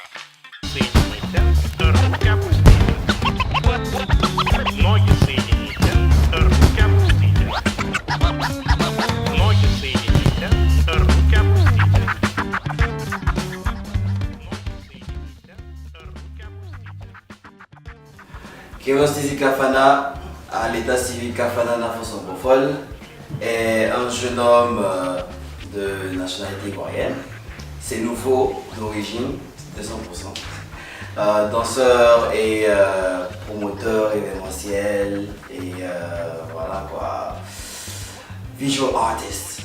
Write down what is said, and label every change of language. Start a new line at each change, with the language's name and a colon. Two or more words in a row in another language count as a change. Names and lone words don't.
Russian: Соедините руки опустите. Ноги соедините, руки опустите. Ноги соедините, руки опустите. Ноги соедините, руки опустите.
French: Kéros Tizi Kafana, à l'état civil Kafana Nafonson Bofol, est un jeune homme de nationalité ivoirienne. C'est nouveau d'origine, 200%. Danseur et promoteur événementiel et voilà quoi,
English: visual artist.